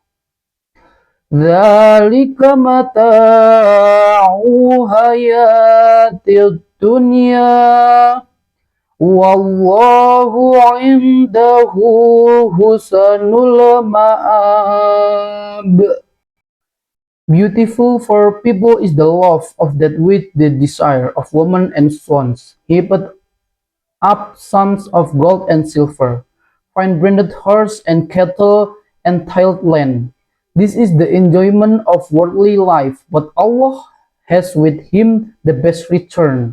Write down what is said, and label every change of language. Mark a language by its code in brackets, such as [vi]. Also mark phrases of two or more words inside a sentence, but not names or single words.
[ar] ذلك متاع الحياة الدنيا والله عنده حسن المآب. [en] Beautiful for people is the love of that which they desire of women and sons, heaped up sums of gold and silver, fine branded horse and cattle and tilled land. This is the enjoyment of worldly life, but Allah has with him the best return.